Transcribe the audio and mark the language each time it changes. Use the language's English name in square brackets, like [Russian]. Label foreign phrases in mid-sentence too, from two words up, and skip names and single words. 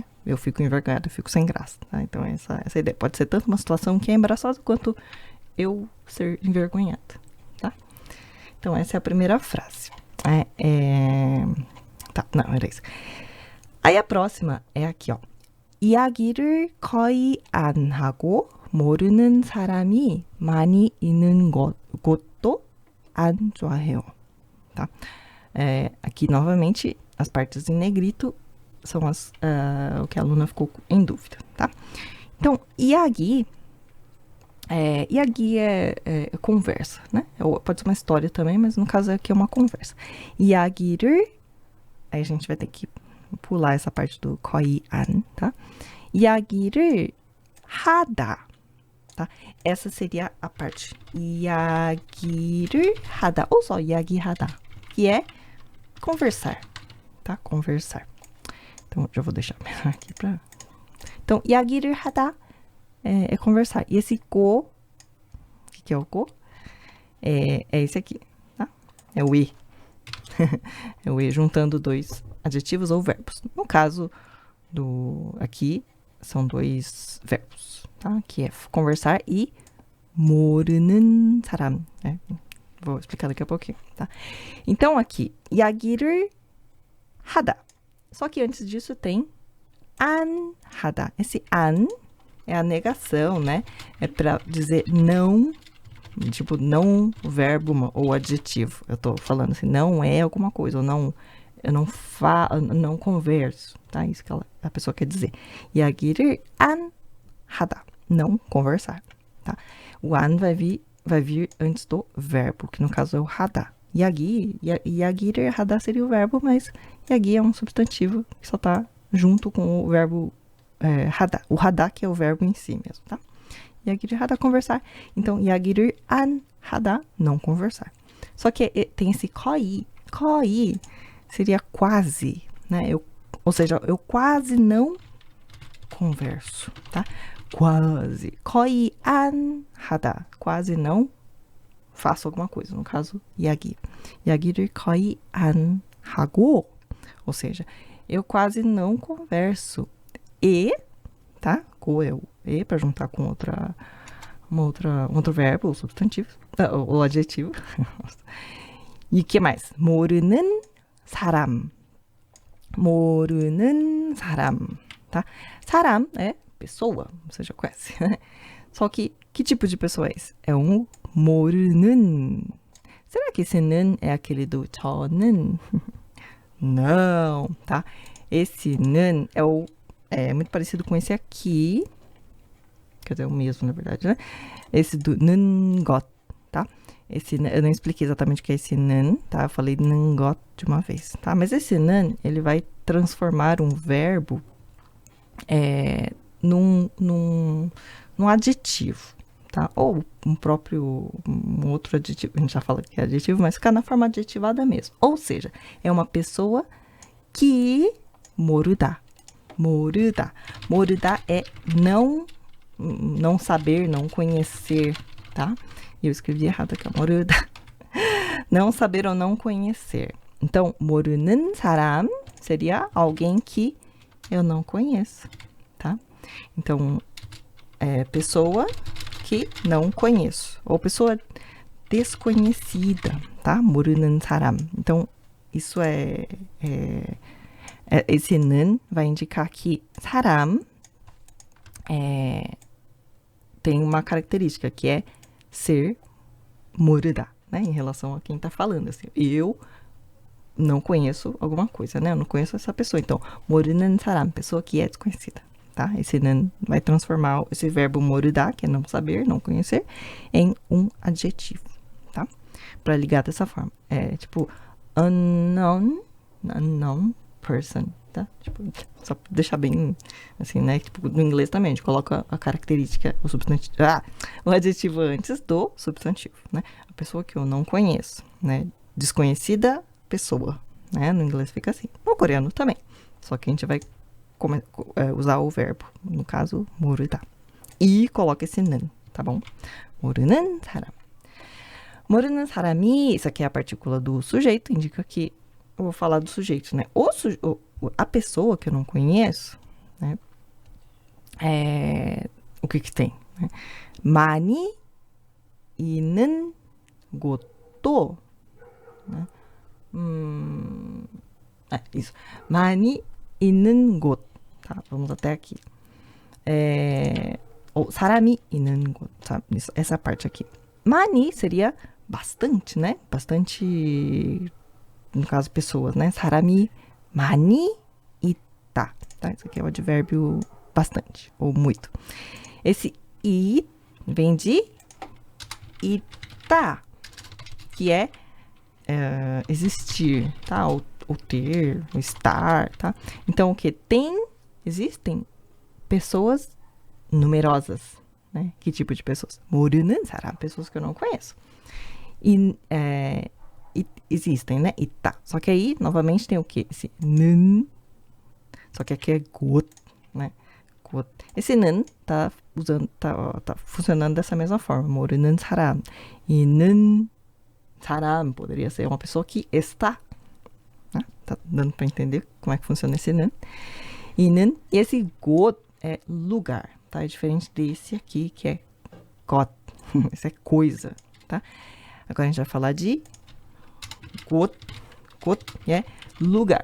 [Portuguese] Eu fico envergonhado, eu fico sem graça, tá? Então, essa ideia. Pode ser tanto uma situação que é embaraçosa, quanto eu ser envergonhada, tá? Então, essa é a primeira frase. Tá, não, era isso. Aí, a próxima é aqui, ó. [Korean] 이야기를 거의 안 하고 모르는 사람이 많이 있는 곳도 안 좋아해요. [Portuguese] Tá? Aqui, novamente, as partes em negrito são o que a aluna ficou em dúvida, tá? Então, iagi é conversa, né? Pode ser uma história também, mas no caso aqui é uma conversa. 이야기를, aí a gente vai ter que pular essa parte do [Korean] 거의 안, [Portuguese] tá? [Korean] 이야기를 하다, [Portuguese] tá? Essa seria a parte [Korean] 이야기를 하다, [Portuguese] ou só 이야기하다, que é conversar, tá? Conversar. Então, já vou deixar aqui pra... Então, [Korean] 이야기를 하다 [Portuguese] é conversar. E esse ko, o que é o ko? É esse aqui, tá? É o e. É o e juntando dois adjetivos ou verbos. No caso aqui, são dois verbos, tá? Que é conversar e [Korean] 모르는 사람. [Portuguese] Vou explicar daqui a pouquinho, tá? Então, aqui, [Korean] 이야기를 하다. [Portuguese] Só que antes disso tem [Korean] 안 하다. [Portuguese] Esse 안 é a negação, né? É para dizer não, tipo, não verbo ou adjetivo. Eu tô falando assim, não é alguma coisa, ou não, eu não converso, tá? Isso que a pessoa quer dizer. [Korean] 이야기를 안 하다. [Portuguese] Não conversar, tá? O an vai vir antes do verbo, que no caso é o 하다. [Korean] 이야기를 하다 [Portuguese] seria o verbo, mas 이야기 é um substantivo que só tá junto com o verbo 하다. O 하다 que é o verbo em si mesmo, tá? [Korean] 이야기를 하다, [Portuguese] conversar. Então, [Korean] 이야기를 안 하다, [Portuguese] não conversar. Só que tem esse 거의 seria quase, né? Ou seja, eu quase não converso, tá? Quase. [Korean] 거의 안 하다. [Portuguese] Quase não faço alguma coisa. No caso, [Korean] 이야기. 이야기를 거의 안 하고. [Portuguese] Ou seja, eu quase não converso. E, tá? Ko é o e, para juntar com outro verbo, ou substantivo, ou adjetivo. E o que mais? [Korean] 모르는 사람. 모르는 사람, tá? [Portuguese] 사람 é pessoa, você já conhece, né? Só que tipo de pessoa é esse? É um 모르는. Será que esse 는 é aquele do 저는? Não, tá? Esse 는 é muito parecido com esse aqui. Quer dizer, é o mesmo, na verdade, né? Esse do [Korean] 는 것, [Portuguese] tá? Eu não expliquei exatamente o que é esse 는, tá? Eu falei [Korean] 는 것 [Portuguese] de uma vez, tá? Mas esse 는, ele vai transformar um verbo num adjetivo, tá? Ou um outro adjetivo. A gente já fala que é adjetivo, mas fica na forma adjetivada mesmo. Ou seja, é uma pessoa que 모르다. 모르다 é não saber, não conhecer, tá? E eu escrevi errado aqui, 모르다. Não saber ou não conhecer. Então, [Korean] 모르는 사람 [Portuguese] seria alguém que eu não conheço, tá? Então, pessoa que não conheço. Ou pessoa desconhecida, tá? [Korean] 모르는 사람. [Portuguese] Então, isso esse 는 vai indicar que 사람 tem uma característica que é ser 모르다, né? Em relação a quem está falando, assim. Eu não conheço alguma coisa, né? Eu não conheço essa pessoa. Então, [Korean] 모르는 사람, [Portuguese] pessoa que é desconhecida, tá? Esse 는 vai transformar esse verbo moruda, que é não saber, não conhecer, em um adjetivo, tá? Para ligar dessa forma. É tipo [English] unknown person, [Portuguese] tá? Tipo, só pra deixar bem assim, né? Tipo, no inglês também, a gente coloca a característica, o substantivo, o adjetivo antes do substantivo, né? A pessoa que eu não conheço, né? Desconhecida pessoa, né? No inglês fica assim. No coreano também. Só que a gente vai usar o verbo, no caso, moru다. E coloca esse 는, tá bom? [Korean] 모르는 사람. 모르는 사람이, [Portuguese] isso aqui é a partícula do sujeito, indica que eu vou falar do sujeito, né? A pessoa que eu não conheço, né? O que tem? Né? [Korean] 많이 있는 곳도, [Portuguese] né? Isso. [Korean] 많이 있는 곳. [Portuguese] Tá, vamos até aqui. [Korean] 사람이 있는 곳. [Portuguese] Tá, essa parte aqui. 많이 seria bastante, né? Bastante, no caso, pessoas, né? [Korean] 사람이 많이 있다. [Portuguese] Tá, isso aqui é o advérbio bastante, ou muito. Esse i vem de 있다, que é existir, tá? Ou ter, ou estar, tá? Então, o que existem pessoas numerosas, né? Que tipo de pessoas? [Korean] 모르는 사람, [Portuguese] pessoas que eu não conheço. Existem, né? 있다. Só que aí, novamente, tem o que? Esse 는, só que aqui é 곳, né? 곳. Esse 는 tá funcionando dessa mesma forma. [Korean] 모르는 사람. 있는 사람 [Portuguese] poderia ser uma pessoa que está. Né? Tá dando para entender como é que funciona esse 는. E esse 곳 é lugar, tá? É diferente desse aqui, que é 것. Isso é coisa, tá? Agora a gente vai falar de 곳, é lugar.